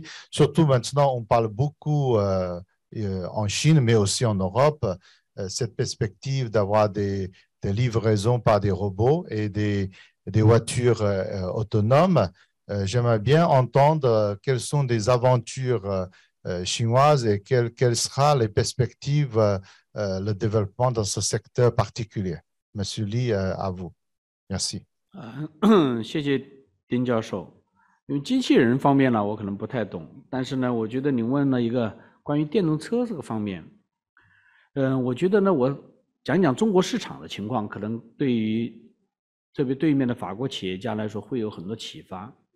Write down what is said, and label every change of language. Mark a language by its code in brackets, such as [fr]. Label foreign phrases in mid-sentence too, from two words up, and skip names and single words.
[fr] Surtout maintenant, on parle beaucoup en Chine, mais aussi en Europe, cette perspective d'avoir des livraisons par des robots et des voitures autonomes. J'aimerais bien entendre quelles sont des aventures chinoises et quelles seront les perspectives, le développement dans ce secteur particulier. Monsieur Li, à vous. Merci. [zh] 谢谢丁教授。因为机器人方面呢，我可能不太懂，但是呢，我觉得你问了一个关于电动车这个方面，我觉得呢，我讲讲中国市场的情况，可能对于特别对面的法国企业家来说会有很多启发。